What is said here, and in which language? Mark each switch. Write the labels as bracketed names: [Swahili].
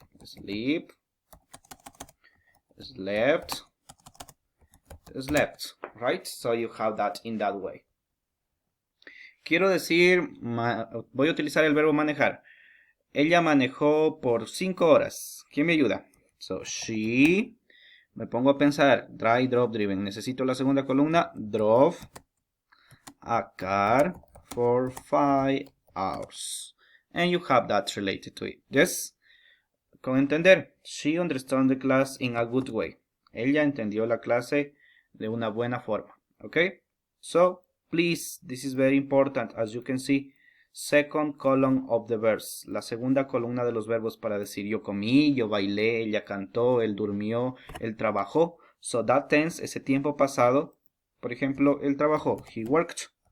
[English] Sleep, slept, slept, right? So you have that in that way. [Spanish] Quiero decir, voy a utilizar el verbo manejar. Ella manejó por 5 horas. ¿Quién me ayuda? [English] So, she. [Spanish] Me pongo a pensar. [English] Drive, drove, driven. [Spanish] Necesito la segunda columna. [English] Drove a car for 5 hours. And you have that related to it. Yes? [Spanish] Con entender. [English] She understood the class in a good way. [Spanish] Ella entendió la clase de una buena forma. [English] Okay? So, please, this is very important. As you can see, second column of the verbs, [Spanish] la segunda columna de los verbos para decir yo comí, yo bailé, ella cantó, él durmió, él trabajó. [English] So that tense, [Spanish] ese tiempo pasado, por ejemplo, él trabajó, [English] he worked.